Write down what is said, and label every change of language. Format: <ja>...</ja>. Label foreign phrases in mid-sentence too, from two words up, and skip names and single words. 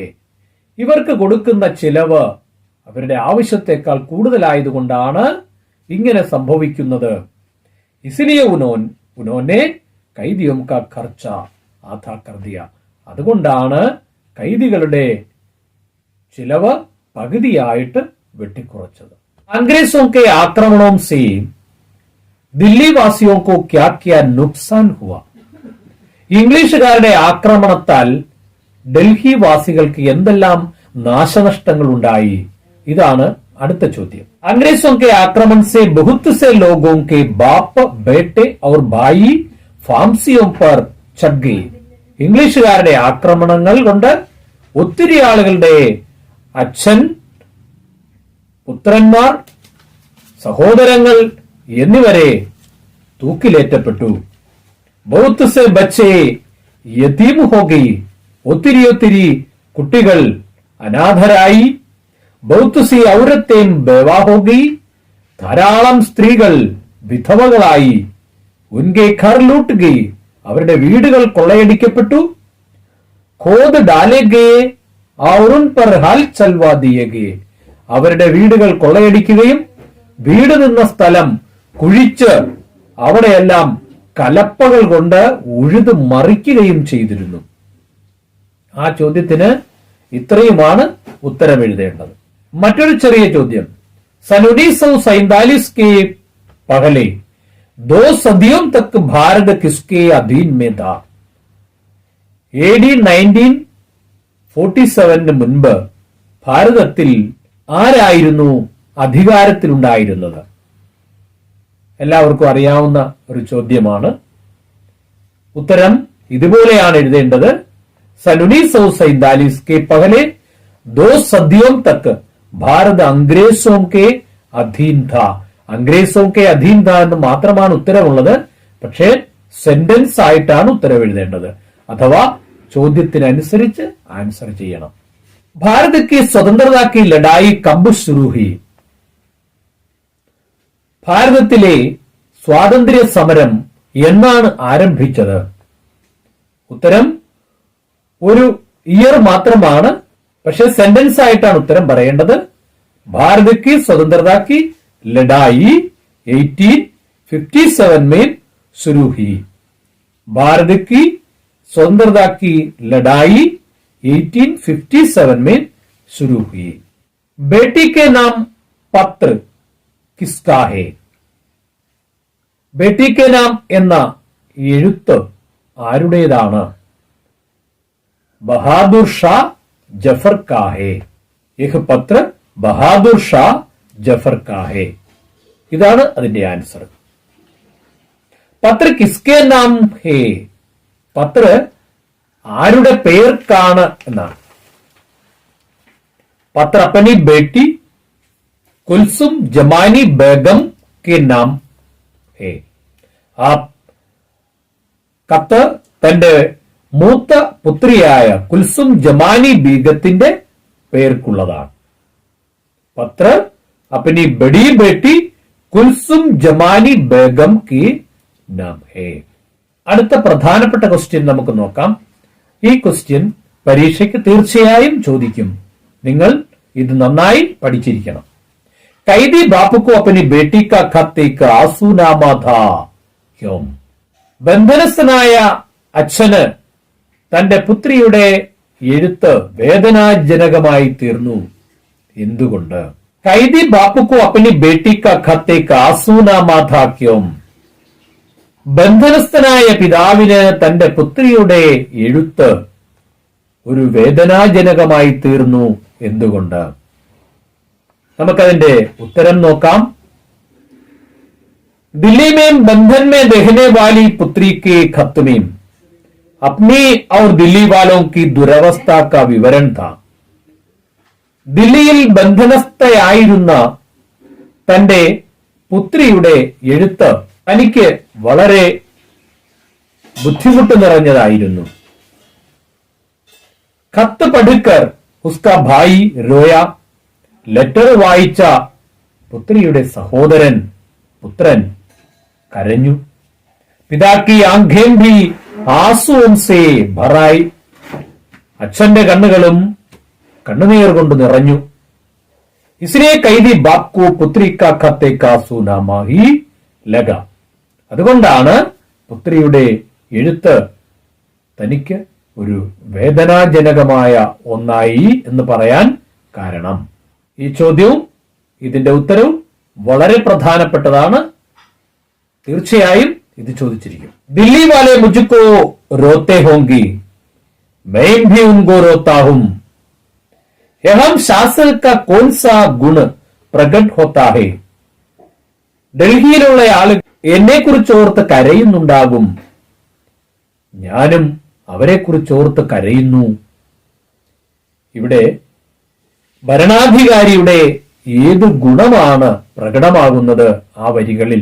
<ml>ഇവർക്ക് കൊടുക്കുന്ന ചിലവ് അവരുടെ ആവശ്യത്തെക്കാൾ കൂടുതലായതുകൊണ്ടാണ് ഇങ്ങനെ സംഭവിക്കുന്നത്.</ml> <hi>इसलिए उन्होंने कैदियों का खर्चा आधा कर दिया.</hi> <ml>അതുകൊണ്ടാണ് കൈദികളുടെ ചിലവ് പകുതിയായിട്ട് വെട്ടിക്കുറച്ചത്.</ml> <hi>അംഗ്രേസോं के आक्रमणों से दिल्ली वासियों को क्या क्या नुकसान हुआ?</hi> <ml>ഇംഗ്ലീഷുകാരുടെ ആക്രമണത്താൽ ഡൽഹി വാസികൾക്ക് എന്തെല്ലാം നാശനഷ്ടങ്ങൾ ഉണ്ടായി? ഇതാണ് അടുത്ത ചോദ്യം.</ml> <hi>अंग्रेजों के आक्रमण से बहुत से लोगों के बाप बेटे और भाई फांसियों पर चढ़ गए.</hi> <ml>ഇംഗ്ലീഷുകാരുടെ ആക്രമണങ്ങൾ കൊണ്ട് ഒത്തിരി ആളുകളുടെ അച്ഛൻ, പുത്രന്മാർ, സഹോദരങ്ങൾ എന്നിവരെ തൂക്കിലേറ്റപ്പെട്ടു.</ml> <hi>बहुत से बच्चे यतीम हो गई.</hi> <ml>ഒത്തിരി കുട്ടികൾ അനാഥരായി.</ml> <hi>बहुत सी औरतें बेवा हो गई.</hi> <ml>ധാരാളം സ്ത്രീകൾ വിധവകളായി.</ml> <hi>उनके घर लूट गई.</hi> <ml>അവരുടെ വീടുകൾ കൊള്ളയടിക്കപ്പെട്ടു.</ml> <hi>खोद डाले गए और उन पर हल चलवा दिए गए.</hi> <ml>അവരുടെ വീടുകൾ കൊള്ളയടിക്കുകയും വീട് നിന്ന സ്ഥലം കുഴിച്ച് അവിടെയെല്ലാം കലപ്പകൾ കൊണ്ട് ഉഴുത് മറിക്കുകയും ചെയ്തിരുന്നു. ആ ചോദ്യത്തിന് ഇത്രയുമാണ് ഉത്തരം എഴുതേണ്ടത്. മറ്റൊരു ചെറിയ ചോദ്യം.</ml> <hi>सन 1947 के पहले 2 सदियों तक भारत किसके अधीन में था?</hi> <ml>AD 1947 മുൻപ് ഭാരതത്തിൽ ആരായിരുന്നു അധികാരത്തിലുണ്ടായിരുന്നത്? എല്ലാവർക്കും അറിയാവുന്ന ഒരു ചോദ്യമാണ്. ഉത്തരം ഇതുപോലെയാണ് എഴുതേണ്ടത്.</ml> <hi>सन 1947 के पहले 2 सदियों तक भारत अंग्रेजों के अधीन था. अंग्रेजों के अधीन था</hi> <ml>എന്ന് മാത്രമാണ് ഉത്തരവുള്ളത്. പക്ഷേ സെന്റൻസ് ആയിട്ടാണ് ഉത്തരം എഴുതേണ്ടത്. അഥവാ ചോദ്യത്തിനനുസരിച്ച് ആൻസർ ചെയ്യണം. भारत की स्वतंत्रता की लड़ाई कब शुरू हुई? ഭാരതത്തിലെ സ്വാതന്ത്ര്യ സമരം എന്നാണ് ആരംഭിച്ചത്? ഉത്തരം ഒരു ഇയർ മാത്രമാണ്. പക്ഷെ സെന്റൻസ് ആയിട്ടാണ് ഉത്തരം പറയേണ്ടത്.</ml> <hi>ഭാരത് की स्वतंत्रता की लड़ाई 1857 में शुरू हुई. भारत की स्वतंत्रता की लड़ाई 1857 में शुरू हुई. बेटी के नाम पत्र किसका है?</hi> <ml>बेटी के नाम എന്ന എഴുത്ത് ആരുടേതാണ്?</ml> <hi>बहादुर शाह जफर का है. यह पत्र बहादुर शाह जफर का है.</hi> <ml>ഇതാണ് അതിന്റെ ആൻസർ.</ml> <hi>पत्र किसके नाम है?</hi> <ml>പത്ര ആരുടെ പേർക്കാണ് എന്നാണ്.</ml> <hi>പത്ര अपनी बेटी കുൽസും ജമാനി ബേഗം के नाम है.</hi> <ml>ആ കത്ത് തന്റെ മൂത്ത പുത്രിയായ കുൽസും ജമാനി ബീഗത്തിന്റെ പേർക്കുള്ളതാണ്.</ml> <hi>പത്ര अपनी बड़ी बेटी കുൽസും ജമാനി ബേഗം की नाम है.</hi> <ml>അടുത്ത പ്രധാനപ്പെട്ട ക്വസ്റ്റ്യൻ നമുക്ക് നോക്കാം. ഈ ക്വസ്റ്റ്യൻ പരീക്ഷയ്ക്ക് തീർച്ചയായും ചോദിക്കും. നിങ്ങൾ ഇത് നന്നായി പഠിച്ചിരിക്കണം.</ml> <hi>कैदी बापू को अपनी बेटी का खत एक आंसूनामा था. क्यों?</hi> <ml>ബന്ധനസ്ഥനായ അച്ഛന് തന്റെ പുത്രിയുടെ എഴുത്ത് വേദനാജനകമായി തീർന്നു. എന്തുകൊണ്ട്?</ml> <hi>कैदी बापू को अपनी बेटी का खत एक आंसूनामा था. क्यों?</hi> <ml>ബന്ധനസ്ഥനായ പിതാവിന് തന്റെ പുത്രിയുടെ എഴുത്ത് ഒരു വേദനാജനകമായി തീർന്നു. എന്തുകൊണ്ട്? നമുക്കതിന്റെ ഉത്തരം നോക്കാം.</ml> <hi>दिल्ली में बंधन में रहने वाली पुत्री के खत में अपनी और दिल्ली वालों की दुरवस्था का विवरण था.</hi> <ml>ദില്ലിയിൽ ബന്ധനസ്ഥയായിരുന്ന തന്റെ പുത്രിയുടെ എഴുത്ത് തനിക്ക് വളരെ ബുദ്ധിമുട്ട് നിറഞ്ഞതായിരുന്നു.</ml> <hi>खत पढ़कर उसका भाई रोया.</hi> <ml>ലെറ്റർ വായിച്ച പുത്രിയുടെ സഹോദരൻ പുത്രൻ കരഞ്ഞു.</ml> <hi>पिता की आँखें भी आँसू से भर आईं.</hi> <ml>അച്ഛന്റെ കണ്ണുകളും കണ്ണുനീർ കൊണ്ട് നിറഞ്ഞു.</ml> <hi>इसलिए कैदी बाप को पुत्री का खत का आंसूनामा ही लगा.</hi> <ml>അതുകൊണ്ടാണ് പുത്രിയുടെ എഴുത്ത് തനിക്ക് ഒരു വേദനാജനകമായ ഒന്നായി എന്ന് പറയാൻ കാരണം. ഈ ചോദ്യവും ഇതിന്റെ ഉത്തരവും വളരെ പ്രധാനപ്പെട്ടതാണ്. തീർച്ചയായും ഇത് ചോദിച്ചിരിക്കും.</ml> <hi>दिल्ली वाले മുझको रोते होंगी, मैं भी उनको रोता हूं. हम शासन का कौन सा गुण प्रकट होता है.</hi> <ml>ഡൽഹിയിലുള്ള ആളുകൾ എന്നെ കുറിച്ച് ഓർത്ത് കരയുന്നുണ്ടാകും, ഞാനും അവരെ കുറിച്ച് ഓർത്ത് കരയുന്നു. ഇവിടെ ഭരണാധികാരിയുടെ ഏത് ഗുണമാണ് പ്രകടമാകുന്നത് ആ വരികളിൽ?</ml>